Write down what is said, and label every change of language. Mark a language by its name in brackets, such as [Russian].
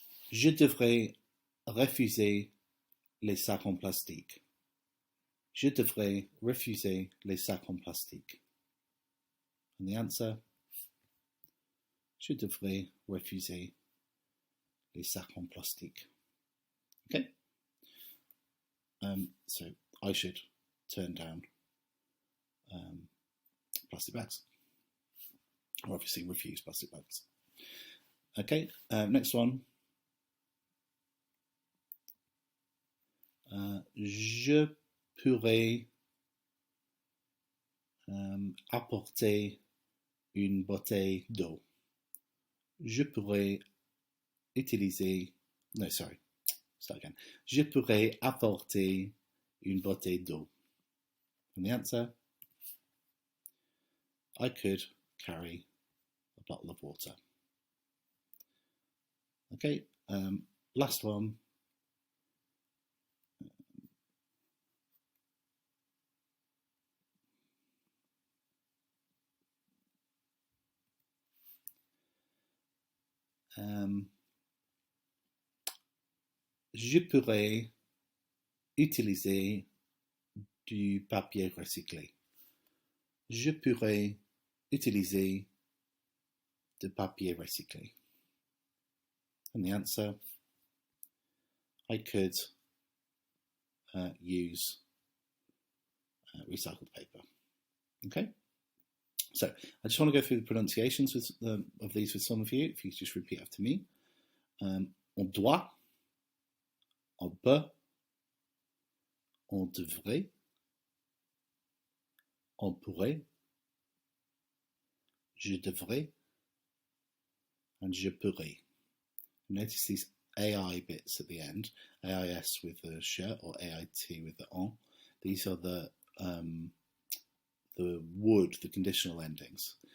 [French] Je devrais refuser les sacs en plastique. Je devrais refuser les sacs en plastique. [English] And the answer, [French] je devrais refuser les sacs en plastique. [English] Okay. So I should turn down plastic bags, or obviously refuse plastic bags. Okay, next one. [French] Je pourrais apporter une bouteille d'eau. Je pourrais utiliser... [English] No, sorry. Start again. [French] Je pourrais apporter une bouteille d'eau. [English] And the answer, I could carry a bottle of water. Okay, last one. [French] Je pourrais utiliser du papier recyclé. Je pourrais utiliser du papier recyclé. [English] And the answer, I could use recycled paper. Okay, so I just want to go through the pronunciations of these with some of you. If you just repeat after me. [French] On doit, on peut, on devrait, on pourrait, je devrais, and je pourrais. [English] Notice these AI bits at the end, AIS with the sh or AIT with the on. These are the would, the conditional endings.